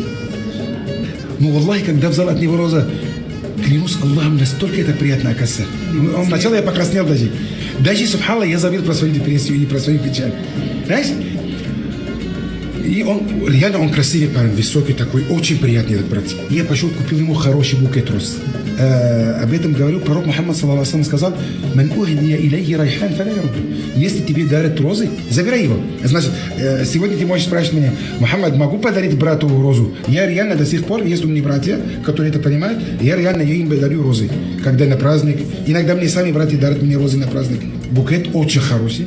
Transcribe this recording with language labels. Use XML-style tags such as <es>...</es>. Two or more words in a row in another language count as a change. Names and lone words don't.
<ru>Ну, валлахи, когда взял от него роза, клянусь Аллахом, настолько это приятно, оказывается. Сначала я покраснел даже. Даже, субханаллах, я забыл про свою депрессию и про свою печаль. Знаешь? И он, реально он красивый парень, высокий такой, очень приятный этот брат. Я пошел, купил ему хороший букет роз. Об этом говорил пророк Мухаммад,</ru> <ar>صلى الله عليه</ar> <ru>сказал:</ru> <ar>«من أهدي إليه ريحان فلا يرده».</ar> <ru>Если тебе дарят розы, забирай его. Значит, сегодня ты можешь спрашивать меня: Мухаммад, могу подарить брату розу? Я реально до сих пор, есть у меня братья, которые это понимают, я реально им дарю розы. Когда на праздник, иногда мне сами братья дарят мне розы на праздник. Букет очень хороший.</ru>